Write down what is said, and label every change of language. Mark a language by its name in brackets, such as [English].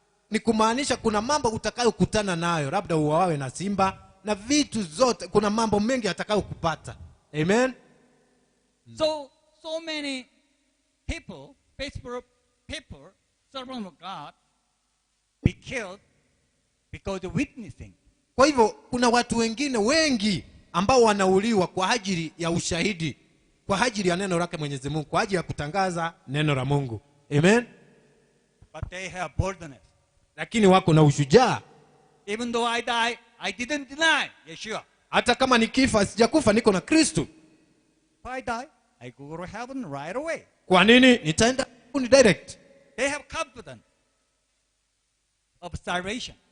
[Swahili] Ni kumaanisha kuna mambo utakayokutana nayo, labda uwawe na simba na vitu zote, kuna mambo mengi atakayokupata. Amen. [English] So many people, faithful people, servants of God, be killed because of witnessing. [Swahili] Kwa hivyo kuna watu wengine wengi ambao wanauliwa kwa ajili ya ushahidi, kwa ajili ya neno lake Mwenyezi Mungu, kwa ajili ya kutangaza neno la Mungu. Amen. [English] But they have boldness. [Swahili] Lakini wako na ushujaa. [English] Even though I die, I didn't deny Yeshua. [Swahili] Hata kama nikifa sijakufa, niko na Kristo. [English] If I die, I go to heaven right away. [Swahili] Kwa nini? Nitaenda mbinguni direct. [English] They have confidence of salvation.